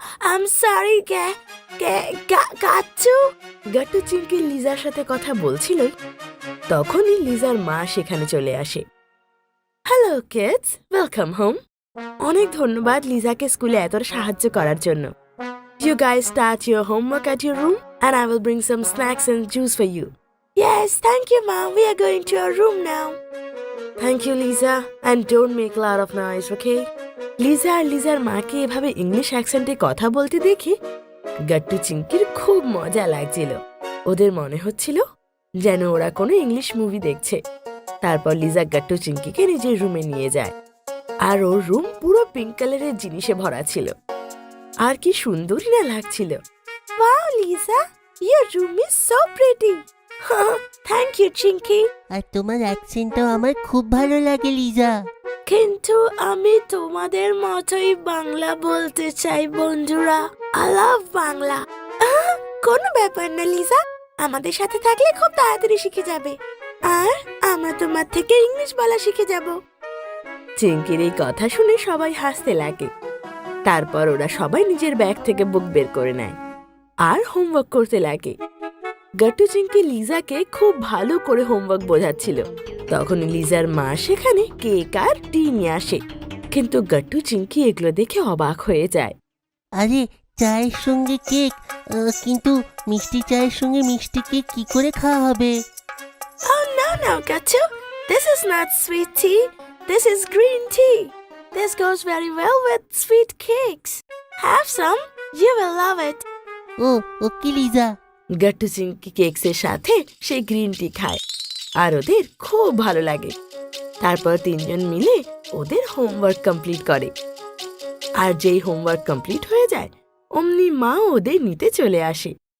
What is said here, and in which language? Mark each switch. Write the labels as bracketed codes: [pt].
[en] I'm sorry, Gattu. [bn] Gattu Chinki লিজার সাথে কথা বলছিলই তখনই লিজার মা সেখানে চলে আসে। [en] Hello kids, welcome home. [bn] অনেক ধন্যবাদ লিজাকে স্কুলে এত সাহায্য করার জন্য। [en] You guys start your homework at your room and I will bring some snacks and juice for you. Yes, thank you, Mom. We are going to our room now. Thank you, Lisa, and don't make a lot of noise, okay? [bn] Liza আর লিজার মাকে এভাবে English অ্যাকসেন্টে কথা বলতে দেখে গাট্টু চিংকির খুব মজা লাগছিল। ওদের মনে হচ্ছিল যেন ওরা কোনো ইংলিশ মুভি দেখছে। তারপর লিজা গাট্টু চিংকিকে নিজের রুমে নিয়ে যায় আর ওর রুম পুরো পিঙ্ক কালারের জিনিসে ভরা ছিল আর কি সুন্দরই না লাগছিল। [en] Wow, Lisa, your room is so pretty. Thank you, Chinky. [bn] আর তোমার অ্যাকসেন্টটাও আমার খুব ভালো লাগে লিজা। কিন্তু আমি তোমাদের মতোই বাংলা বলতে চাই বন্ধুরা। [en] I love [bn] Bangla. কোনো ব্যাপার না লিজা, আমাদের সাথে থাকলে খুব তাড়াতাড়ি শিখে যাবে। আর আমরা তোমার থেকে ইংলিশ বলা শিখে যাব। চিঙ্কির এই কথা শুনে সবাই হাসতে লাগে। তারপর ওরা সবাই নিজের ব্যাগ থেকে বুক বের করে নেয় আর হোমওয়ার্ক করতে লাগে। গাট্টু চিঙ্কি লিজাকে খুব ভালো করে হোমওয়ার্ক বোঝাচ্ছিল। তখন লিজার মা সেখানে কেক আর টি নিয়ে আসে, কিন্তু গাট্টু চিঙ্কি এগুলো দেখে অবাক হয়ে যায়। আরে চায়ের সঙ্গে কেক, কিন্তু মিষ্টি চায়ের সঙ্গে মিষ্টি কেক কি করে খাওয়া হবে? [en] Oh no, Gattu. This is not sweet tea. This is green tea. This goes very well with sweet cakes. Have some. You will love it. [bn] ও ওকে লিজা। গাট্টু চিঙ্কি কেকসের সাথে সে গ্রিন টি খায় আর ওদের খুব ভালো লাগে। তারপর তিনজন মিলে ওদের হোমওয়ার্ক কমপ্লিট করে। আর যেই হোমওয়ার্ক কমপ্লিট হয়ে যায় অমনি মা ওদের নিতে চলে আসে।